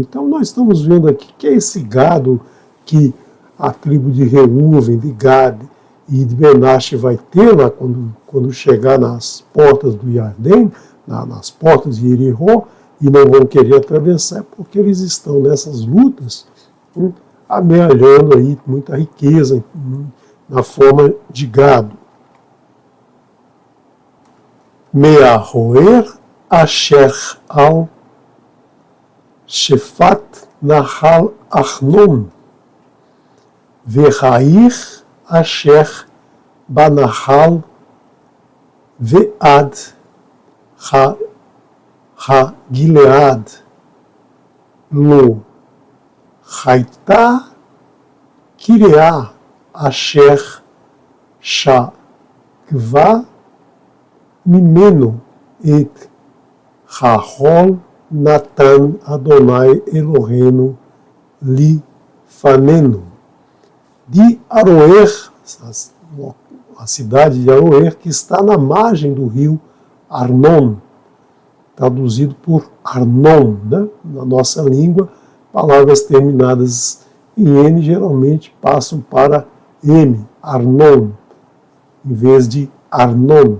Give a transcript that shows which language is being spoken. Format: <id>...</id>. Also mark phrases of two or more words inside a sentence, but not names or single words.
<pt>Então nós estamos vendo aqui que é esse gado que a tribo de Reuven, de Gad e de Menache vai ter lá quando chegar nas portas do Iardém, nas portas de Jericó, e não vão querer atravessar, porque eles estão nessas lutas amealhando aí muita riqueza na forma de gado.</pt> <he>מערער אשר על שפת נחל ארנון והעיר אשר בנחל ועד הגלעד לא היתה קריה אשר שגבה ממנו את הכל נתן יהוה אלהינו לפנינו.</he> <pt>De Aroer, a cidade de Aroer, que está na margem do rio Arnon, traduzido por Arnon, né? Na nossa língua, palavras terminadas em N geralmente passam para M, Arnon, em vez de Arnon.</pt>